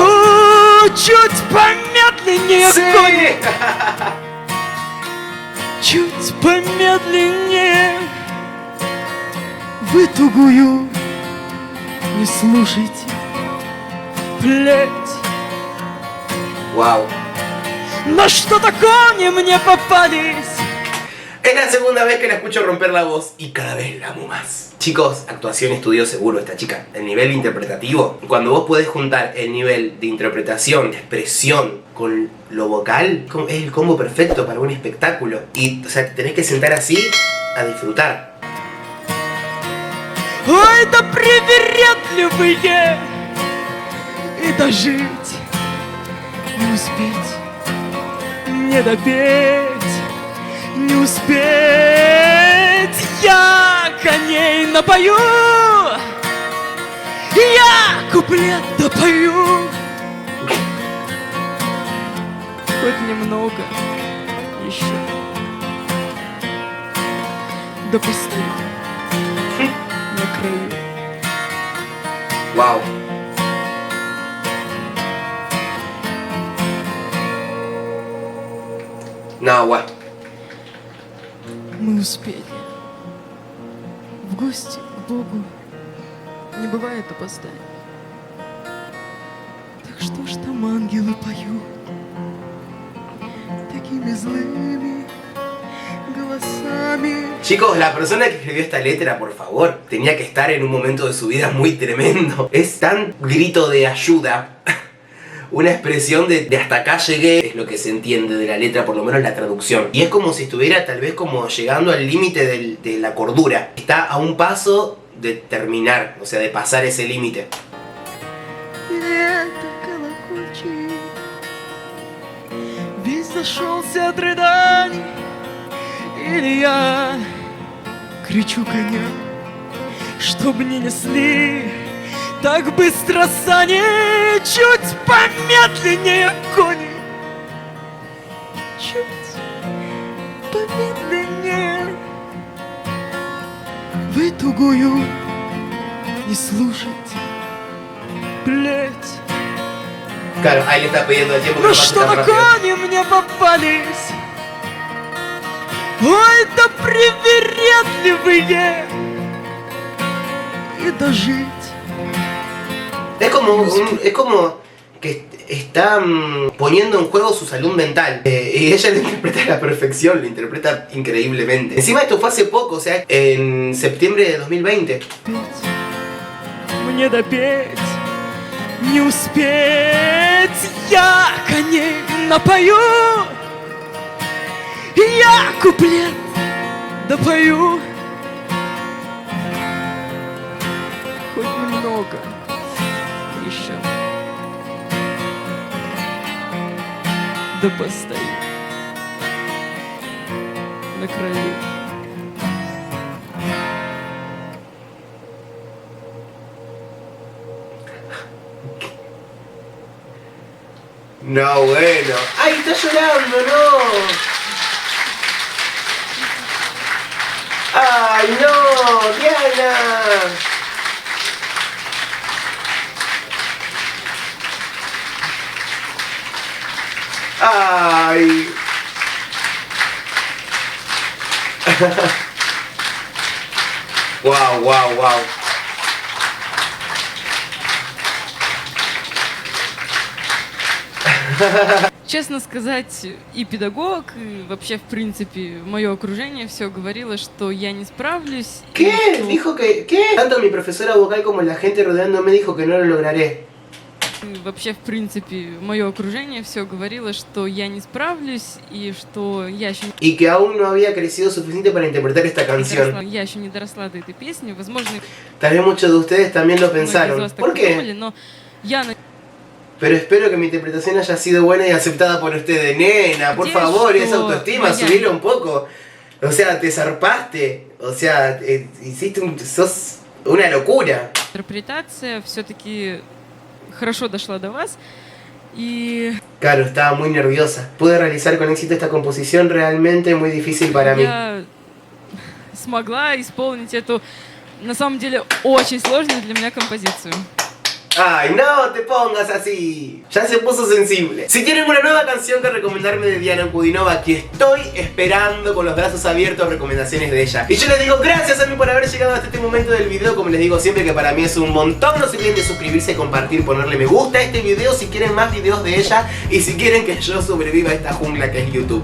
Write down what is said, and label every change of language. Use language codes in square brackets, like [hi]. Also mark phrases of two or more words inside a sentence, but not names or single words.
[ru] Чуть помедленнее, кони, чуть помедленнее. Вы тугую не слушайте плеть. Wow. Но что-то кони мне попались. [es] Es la segunda vez que la escucho romper la voz y cada vez la amo más. Chicos, actuación estudió seguro esta chica. El nivel interpretativo, cuando vos podés juntar el nivel de interpretación, de expresión con lo vocal, es el combo perfecto para un espectáculo. Y, o sea, te tenés que sentar así a disfrutar. [ru] Ой, да привередливые, и дожить не успеть, не допеть не успеть. Я коней напою, я куплет допою. Хоть немного еще, да постою на краю. [es] Wow. No, guau. [ru] Мы успели. В гости к Богу не бывает опозданий. Так что ж там ангелы поют такими злыми голосами. [es] Chicos, la persona que escribió esta letra, por favor, tenía que estar en un momento de su vida muy tremendo. Es tan grito de ayuda. Una expresión de hasta acá llegué, es lo que se entiende de la letra, por lo menos la traducción. Y es como si estuviera tal vez como llegando al límite de la cordura. Está a un paso de terminar, o sea, de pasar ese límite. [ru] Лето колокольчик весь зашелся от рыданий, или я кричу коням, чтоб не несли так быстро сани, чуть помедленнее кони, чуть помедленнее. Вы тугую не слушать, плеть. [es] Claro, ahí le está pidiendo el tiempo que [ru] Ну [es] no pase [ru] что [es] tan [ru] на [es] rápido. [ru] кони мне попались, ой, да привередливые, и дожить. [es] Es como que está poniendo en juego su salud mental. Y ella lo interpreta a la perfección, lo interpreta increíblemente. Encima esto fue hace poco, o sea, en septiembre de 2020. [ru] Петь, мне допеть, не успеть, я коней напою, я куплет допою. Хоть немного еще, да постою на краю. [es] No, bueno. ¡Ay, está llorando, no! ¡Ay, no! ¡Diana! ¡Ay! ¡Wow, wow, wow! [ru] Честно сказать, и педагог, и вообще, в принципе, мое окружение все говорило, что я не справлюсь. и [es] ¿Qué? [ru] что- [es] Dijo que... ¿Qué? Tanto mi profesora vocal como la gente rodeándome dijo que no lo lograré. [ru] Вообще, в принципе, мое окружение все говорило, что я не справлюсь, и что я еще [es] Y que aún no había crecido suficiente para interpretar esta canción. [ru] не доросла до этой песни. Возможно, [es] Tal vez muchos de ustedes también lo [ru] многие из [es] pensaron. [ru] вас так [es] ¿Por qué? [ru] подумали, но я [es] Pero espero que mi interpretación haya sido buena y aceptada por ustedes. Nena, por [ru] Надеюсь, [es] favor, [ru] что [es] esa autoestima, [ru] моя- [es] subirlo un poco. O sea, te zarpaste. O sea, sos una locura. [ru] интерпретация все-таки хорошо дошла до вас. И [es] Claro, estaba muy nerviosa. Pude realizar con éxito esta composición realmente muy difícil para mí. [ru] я смогла исполнить эту, на самом деле, очень сложную для меня композицию. [es] Ay, no te pongas así. Ya se puso sensible. Si tienen una nueva canción que recomendarme de Diana Ankudinova, aquí estoy esperando con los brazos abiertos recomendaciones de ella. Y yo les digo gracias a mí por haber llegado hasta este momento del video. Como les digo siempre, que para mí es un montón. No se olviden de suscribirse, compartir, ponerle me gusta a este video si quieren más videos de ella y si quieren que yo sobreviva a esta jungla que es YouTube.